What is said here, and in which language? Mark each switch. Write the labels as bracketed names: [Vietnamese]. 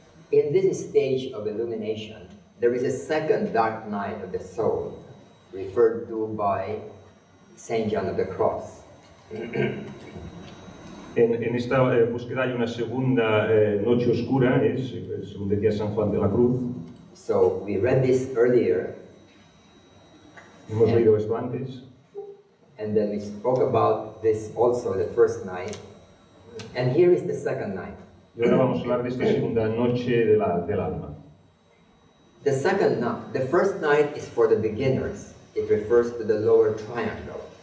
[English] In this stage of illumination, there is a second dark night of the soul, referred to by Saint John of the Cross. [Spanish] En esta búsqueda hay una segunda noche oscura, según decía San Juan de la Cruz. [English] So we read this earlier. [Spanish] Hemos leído esto antes. [English] And then we spoke about this also the first night. And here is the second night. [Spanish] Y ahora vamos a hablar de esta segunda noche del alma. [English] The first night is for the beginners. It refers to the lower triangle.